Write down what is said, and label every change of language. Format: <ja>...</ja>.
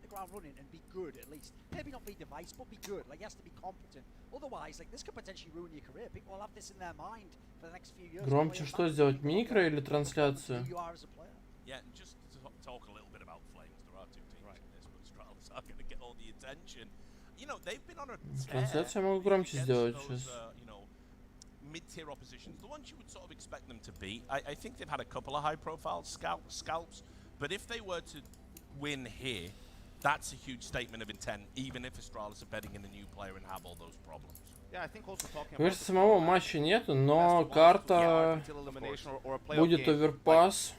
<en>Running and be good at least. Maybe not be device, but be good. Like, he has to be competent. Otherwise, like, this could potentially ruin your career. People will have this in their mind for the next few years.</en> <ru>Громче что сделать, микро или трансляцию?</ru> <en>Yeah, and just to talk a little bit about Flames, there are two teams in this, but Astralis are going to get all the attention. You know, they've been on a</en> <ru>Трансляцию я могу громче сделать сейчас.</ru> <en>You know, mid-tier oppositions, the ones you would sort of expect them to beat. I think they've had a couple of high-profile scalps, but if they were to win here, that's a huge statement of intent, even if Astralis are betting in a new player and have all those problems.</en> <ru>Кажется, самого матча нету, но карта будет оверпас.</ru>